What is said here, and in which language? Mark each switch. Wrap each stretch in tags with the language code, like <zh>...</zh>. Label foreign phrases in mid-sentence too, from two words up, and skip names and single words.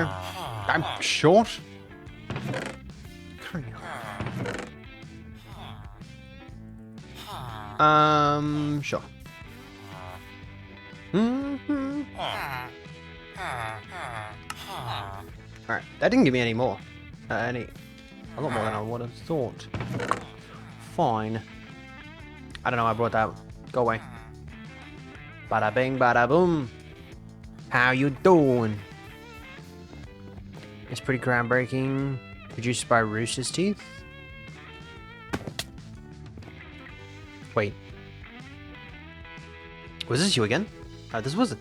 <en>I'm short. Sure. Alright, that didn't give me any more. A lot more than I would have thought. Fine. I don't know, I brought that. Go away. Bada bing, bada boom. How you doing? It's pretty groundbreaking. Produced by Rooster's Teeth. Wait. Was this you again? This wasn't.</en>